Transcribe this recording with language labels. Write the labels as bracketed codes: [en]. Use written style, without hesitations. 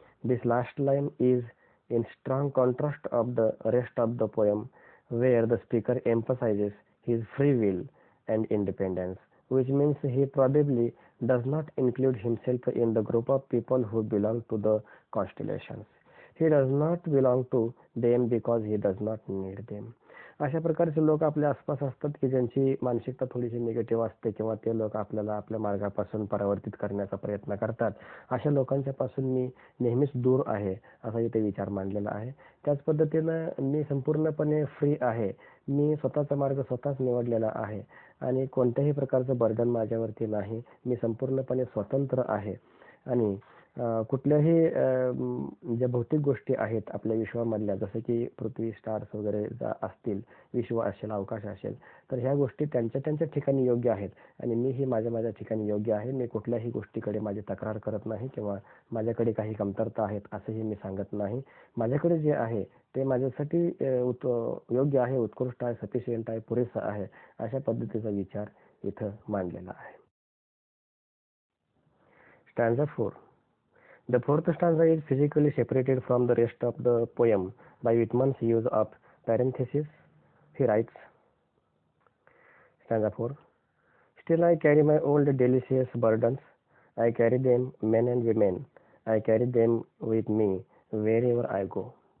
[en] This last line is in strong contrast of the rest of the poem, where the speaker emphasizes his free will and independence, which means he probably does not include himself in the group of people who belong to the constellations. He does not belong to them because he does not need them. [mr] अशा प्रकारचे लोक आपल्या आसपास असतात की ज्यांची मानसिकता थोडीशी निगेटिव्ह असते किंवा ते लोक आपल्याला आपल्या मार्गापासून परावर्तित करण्याचा प्रयत्न करतात. अशा लोकांच्या पासून मी नेहमीच दूर आहे असा इथे विचार मांडलेला आहे. त्याच पद्धतीनं मी संपूर्णपणे फ्री आहे. मी स्वतःचा मार्ग स्वतःच निवडलेला आहे आणि कोणत्याही प्रकारचं बर्डन माझ्यावरती नाही. मी संपूर्णपणे स्वतंत्र आहे आणि कुठल्याही ज्या भौतिक गोष्टी आहेत आपल्या विश्वामधल्या, जसं की पृथ्वी, स्टार्स वगैरे असतील, विश्व असेल, अवकाश असेल, तर ह्या गोष्टी त्यांच्या त्यांच्या ठिकाणी योग्य आहेत आणि मीही माझ्या माझ्या ठिकाणी योग्य आहे. मी कुठल्याही गोष्टीकडे माझी तक्रार करत नाही किंवा माझ्याकडे काही कमतरता आहेत असंही मी सांगत नाही. माझ्याकडे जे आहे ते माझ्यासाठी योग्य आहे, उत्कृष्ट आहे, सफिशियंट आहे, पुरेसं आहे, अशा पद्धतीचा विचार इथं मांडलेला आहे. Stanza 4. [en] The fourth stanza is physically separated from the rest of the poem by Whitman's use of parentheses. He writes, stanza 4, still I carry my old delicious burdens. I carry them, men and women. I carry them with me wherever I go.